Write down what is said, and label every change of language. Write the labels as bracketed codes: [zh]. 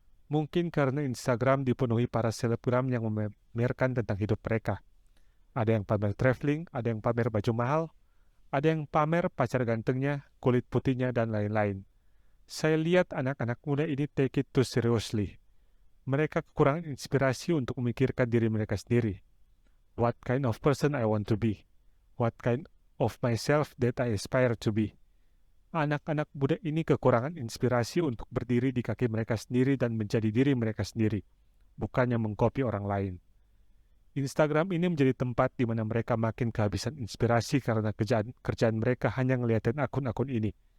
[id] Mungkin karena Instagram dipenuhi para selebgram yang memamerkan tentang hidup mereka. Ada yang pamer traveling, ada yang pamer baju mahal, ada yang pamer pacar gantengnya, kulit putihnya, dan lain-lain. Saya lihat anak-anak muda ini [en] take it too seriously. [id] Mereka kekurangan inspirasi untuk memikirkan diri mereka sendiri. [en] What kind of person I want to be? What kind of myself that I aspire to be? [id] Anak-anak muda ini kekurangan inspirasi untuk berdiri di kaki mereka sendiri dan menjadi diri mereka sendiri, bukannya mengkopi orang lain. Instagram ini menjadi tempat di mana mereka makin kehabisan inspirasi karena kerjaan mereka hanya ngeliatin akun-akun ini.